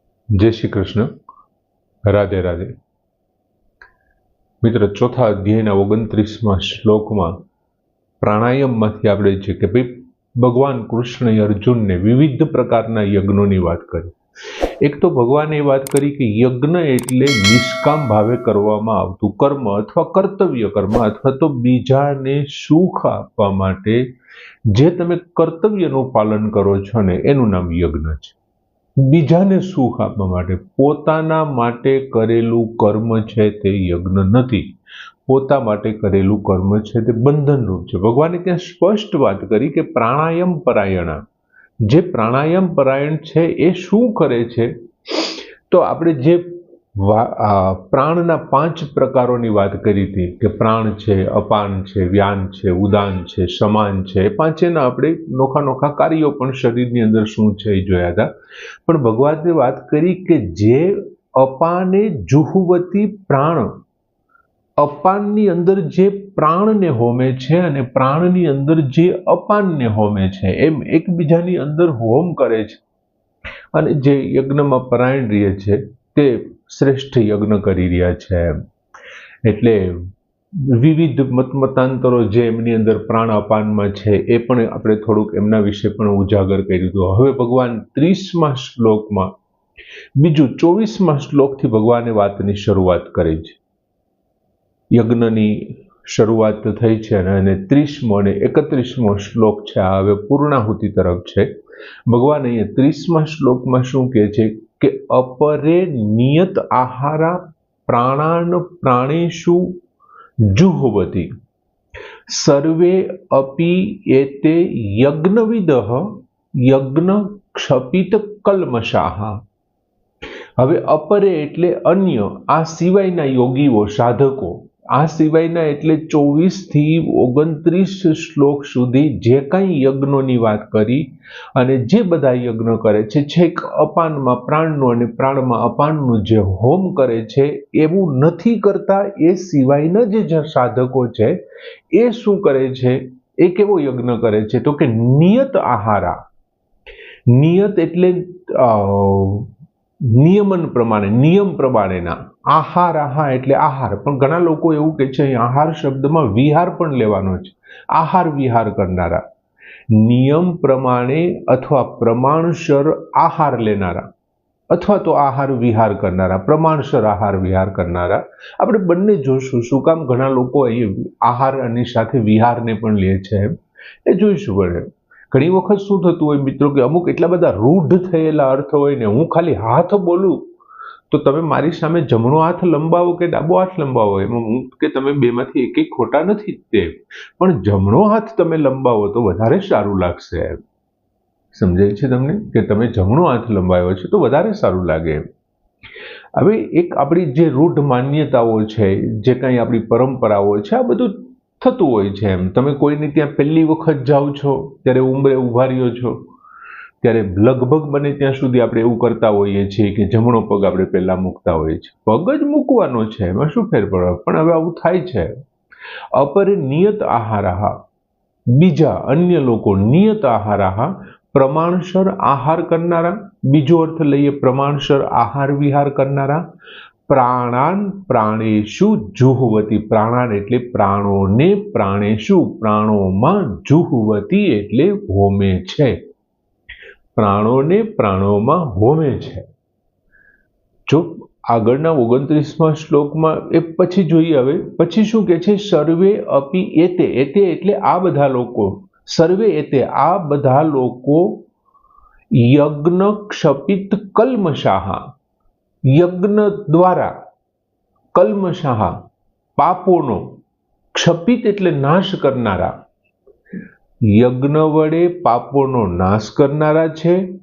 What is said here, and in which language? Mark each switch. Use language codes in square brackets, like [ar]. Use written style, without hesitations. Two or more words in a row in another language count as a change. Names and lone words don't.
[gu] જય શ્રી કૃષ્ણ। રાધે રાધે। મિત્ર, ચોથા અધ્યાયના 29મા શ્લોકમાં પ્રાણાયામમાંથી આપણે જે કે ભાઈ ભગવાન કૃષ્ણએ અર્જુનને વિવિધ પ્રકારના યજ્ઞોની વાત કરી। એક તો ભગવાને વાત કરી કે યજ્ઞ એટલે નિષ્કામ ભાવે કરવામાં આવતું કર્મ અથવા કર્તવ્ય કર્મ અથવા તો બીજાને સુખ આપવા માટે જે તમે કર્તવ્યનું પાલન કરો છો ને એનું નામ યજ્ઞ છે। બીજાને સુખ આપવા માટે પોતાના માટે કરેલું કર્મ છે તે યજ્ઞ નથી, પોતા માટે કરેલું કર્મ છે તે બંધન રૂપ છે। ભગવાને ત્યાં સ્પષ્ટ વાત કરી કે [sa] प्राणायाम परायणा [gu] જે પ્રાણાયામ પરાયણ છે એ શું કરે છે, તો આપણે જે પ્રાણના 5 પ્રકારોની વાત કરી થી કે પ્રાણ છે, અપાન છે, વ્યાન છે, ઉદાન છે, સમાન છે, પાંચેના આપણે નોખા નોખા કાર્યો પણ શરીરની અંદર શું છે એ જોયા થા। પણ ભગવાને વાત કરી કે જે [sa] अपाने जुहवती प्राण, [gu] અપાનની અંદર જે પ્રાણને હોમે છે અને પ્રાણની અંદર જે અપાનને હોમે છે એમ એકબીજાની અંદર હોમ કરે છે અને જે યજ્ઞમાં પરાયણ રહે છે તે શ્રેષ્ઠ યજ્ઞ કરી રહ્યા છે। એટલે વિવિધ મતમતાંતરો જે એમની અંદર પ્રાણ અપાનમાં છે એ પણ આપણે થોડુંક એમના વિષે પણ ઉજાગર કર્યું હતું। હવે ભગવાન 30મા શ્લોકમાં બીજું 24મા શ્લોકથી ભગવાને વાતની શરૂઆત કરી છે। યજ્ઞની શરૂઆત થઈ છે અને 30મો અને 31મો શ્લોક છે આ હવે પૂર્ણાહુતિ તરફ છે। ભગવાન અહીંયા 30મા શ્લોકમાં શું કહે છે કે [sa] अपरे नियत आहारा प्राणान प्राणेषु जुह्वति सर्वे अपि एते यज्ञविदः यज्ञ क्षपित कल्मषाः। [gu] હવે અપરે એટલે અન્ય, આ સિવાયના યોગીઓ સાધકો, આ સિવાયના એટલે 24 થી 29 શ્લોક સુધી જે કાંઈ યજ્ઞોની વાત કરી અને જે બધા યજ્ઞ કરે છે છેક અપાનમાં પ્રાણનું અને પ્રાણમાં અપાનનું જે હોમ કરે છે એવું નથી કરતા। એ સિવાયના જે સાધકો છે એ શું કરે છે, એ કેવો યજ્ઞ કરે છે તો કે [sa] नियत आहारा। [gu] નિયત એટલે નિયમન પ્રમાણે, નિયમ પ્રમાણેના। આહાર આહા એટલે આહાર, પણ ઘણા લોકો એવું કહે છે આહાર શબ્દમાં વિહાર પણ લેવાનો છે। આહાર વિહાર કરનારા, નિયમ પ્રમાણે અથવા પ્રમાણસર આહાર લેનારા અથવા તો આહાર વિહાર કરનારા, પ્રમાણસર આહાર વિહાર કરનારા આપણે બંને જોઈશું। શું કામ ઘણા લોકો આહાર અને સાથે વિહારને પણ લે છે એ જોઈશું। બને ઘણી વખત શું થતું હોય મિત્રો કે અમુક એટલા બધા રૂઢ થયેલા અર્થ હોય ને, હું ખાલી હાથ બોલું તો તમે મારી સામે જમણો હાથ લંબાવો કે ડાબો હાથ લંબાવો, એમાં હું કે તમે બેમાંથી એકેય ખોટા નથી તે, પણ જમણો હાથ તમે લંબાવો તો વધારે સારું લાગશે। સમજાય છે તમને કે તમે જમણો હાથ લંબાવ્યો છે તો વધારે સારું લાગે। હવે એક આપણી જે રૂઢ માન્યતાઓ છે, જે કાંઈ આપણી પરંપરાઓ છે, આ બધું થતું હોય છે। એમ તમે કોઈને ત્યાં પહેલી વખત જાઓ છો ત્યારે ઉંબરે ઊભા રહ્યો છો ત્યારે લગભગ બને ત્યાં સુધી આપણે એવું કરતા હોઈએ છીએ કે જમણો પગ આપણે પહેલા મૂકતા હોઈએ છીએ। પગ જ મૂકવાનો છે, એમાં શું ફેર પડે, પણ હવે આવું થાય છે। [sa] अपरे नियत आहाराः, [gu] બીજા અન્ય લોકો [sa] नियत आहाराः [gu] પ્રમાણસર આહાર કરનારા, બીજો અર્થ લઈએ પ્રમાણસર આહાર વિહાર કરનારા, [sa] प्राणान प्राणेषु जुह्वति, [gu] પ્રાણાન એટલે પ્રાણોને પ્રાણેષુ પ્રાણોમાં જુહ્વતિ એટલે હોમે છે, પ્રાણોને પ્રાણોમાં હોમે છે। जो આગળના 29મા શ્લોકમાં એ પછી જોઈએ। હવે પછી શું કહે છે, [sa] सर्वे अपि एते, [gu] એતે એટલે આ બધા લોકો, [sa] सर्वे एते [gu] આ બધા લોકો [sa] यज्ञ क्षपित कल्मषाः, [gu] યજ્ઞ દ્વારા કલ્મષાહ પાપોનો, ક્ષપિત એટલે નાશ કરનારા, યજ્ઞ વડે પાપોનો નાશ કરનારા છે।